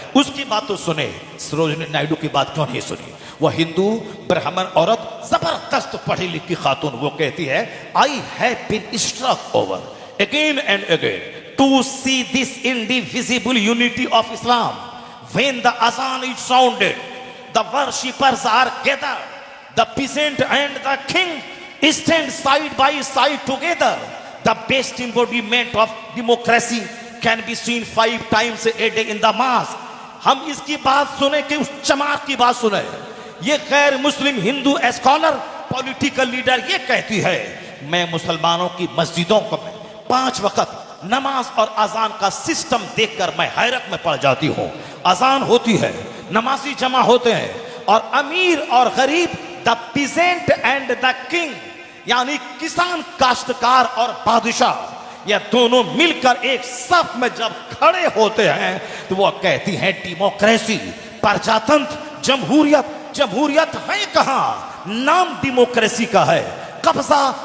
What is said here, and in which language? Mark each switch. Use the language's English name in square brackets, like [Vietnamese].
[Hindi] उसकी बात तो सुने, सरोजनी नायडू की बात क्यों नहीं सुनी? वह हिंदू ब्राह्मण औरत, जबरदस्त पढ़ी लिखी खातून, वो कहती है [English] I have been struck over again and again to see this indivisible unity of Islam. When the azan is sounded, the worshippers are gathered, the peasant and the king stand side by side together. The best embodiment of democracy can be seen 5 times a day in the mosque. [Hindi] हम इसकी बात सुने कि उस चमार की बात सुने। ये गैर मुस्लिम हिंदू स्कॉलर, पॉलिटिकल लीडर ये कहती है मैं मुसलमानों की मस्जिदों को 5 वक्त नमाज और अजान का सिस्टम देखकर मैं हैरत में पड़ जाती हूँ। अजान होती है, नमाजी जमा होते हैं, और अमीर और गरीब, [English] the peasant and the king, [Hindi] यानी किसान, काश्तकार और बादशाह, ये दोनों मिलकर एक सफ में जब खड़े होते हैं तो वो कहती हैं डेमोक्रेसी, प्रजातंत्र, जमहूरियत। जमहूरियत है कहां? नाम डेमोक्रेसी का है, कब्जा